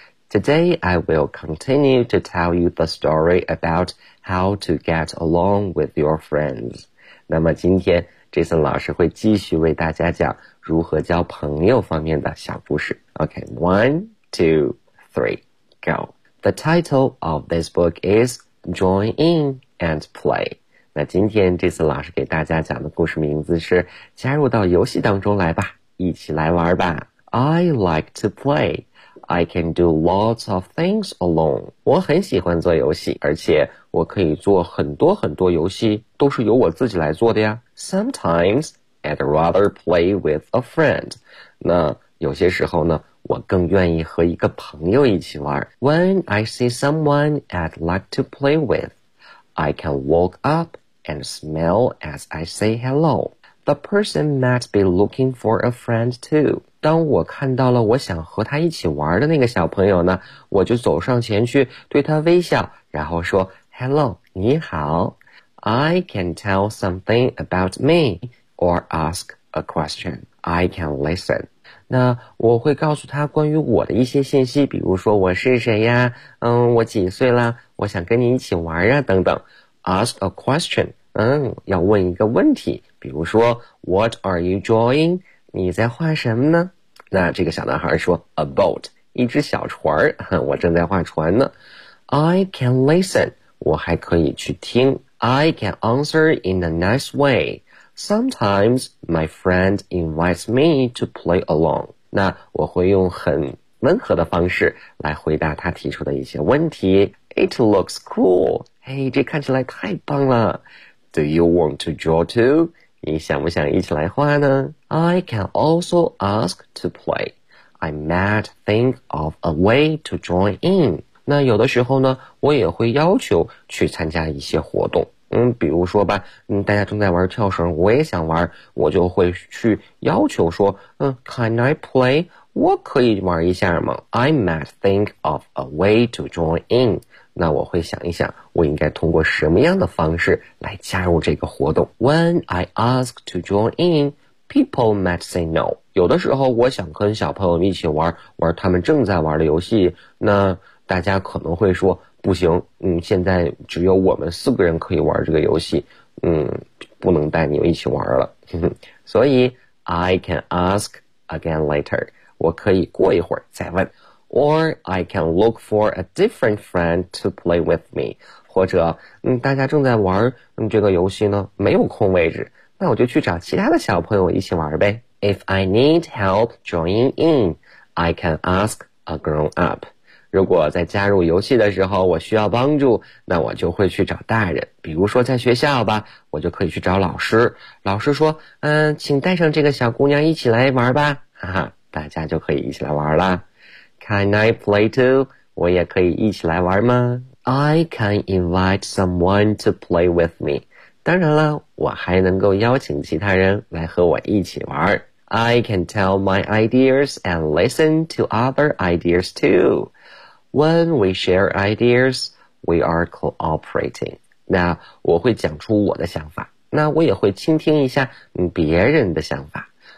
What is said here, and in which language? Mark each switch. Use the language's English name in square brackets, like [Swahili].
[English] Today I will continue to tell you the story about how to get along with your friends. [Chinese] 那么今天 Jason 老师会继续为大家讲如何交朋友方面的小故事。 [English] OK, one, two, three, go. The title of this book is Join In and Play. [Chinese] 那今天这次老师给大家讲的故事名字是加入到游戏当中来吧，一起来玩吧。 [English] I like to play. I can do lots of things alone. [Chinese] 我很喜欢做游戏，而且我可以做很多很多游戏，都是由我自己来做的呀。 [English] Sometimes, I'd rather play with a friend. [Chinese] 那有些时候呢，我更愿意和一个朋友一起玩。 [English] When I see someone I'd like to play with, I can walk up and smile as I say hello. The person might be looking for a friend too. [Chinese] 当我看到了我想和他一起玩的那个小朋友呢，我就走上前去对他微笑，然后说 Hello, 你好。 [English] I can tell something about me or ask a question. I can listen. [Chinese] 那我会告诉他关于我的一些信息，比如说我是谁呀，我几岁啦，我想跟你一起玩呀，等等。 [English] Ask a question, [Chinese] 要问一个问题，比如说 [English] What are you drawing? [Chinese] 你在画什么呢？那这个小男孩说 [English] A boat, [Chinese] 一只小船，我正在画船呢。 [English] I can listen, [Chinese] 我还可以去听。 [English] I can answer in a nice way. Sometimes my friend invites me to play along. [Chinese] 那我会用很温和的方式来回答他提出的一些问题。 [English] It looks cool. Hey, [Chinese] 这看起来太棒了。 [English] Do you want to draw too? [Chinese] 你想不想一起来画呢？ [English] I can also ask to play. I might think of a way to join in. [Chinese] 那有的时候呢，我也会要求去参加一些活动。比如说吧，大家正在玩跳绳，我也想玩，我就会去要求说， [English] Can I play? [Chinese] 我可以玩一下吗？ [English] I might think of a way to join in. [Chinese] 那我会想一想，我应该通过什么样的方式来加入这个活动。 [English] When I ask to join in, people might say no. [Chinese] 有的时候我想跟小朋友一起玩，玩他们正在玩的游戏，那大家可能会说不行，现在只有我们四个人可以玩这个游戏，不能带你们一起玩了。所以 [English] I can ask again later， [Chinese] 我可以过一会儿再问。 [English] Or I can look for a different friend to play with me， [Chinese] 或者大家正在玩这个游戏呢，没有空位置，那我就去找其他的小朋友一起玩呗。 [English] If I need help joining in， I can ask a grown up。 [Chinese] 如果在加入游戏的时候我需要帮助，那我就会去找大人。比如说在学校吧，我就可以去找老师，老师说请带上这个小姑娘一起来玩吧，哈哈，大家就可以一起来玩啦。 [English] Can I play too? [Chinese] 我也可以一起来玩吗？ [English] I can invite someone to play with me. [Chinese] 当然了，我还能够邀请其他人来和我一起玩。 [English] I can tell my ideas and listen to other ideas tooWhen we share ideas, we are cooperating. [Chinese] 那我会讲出我的想法，那我也会倾听一下别人的想法。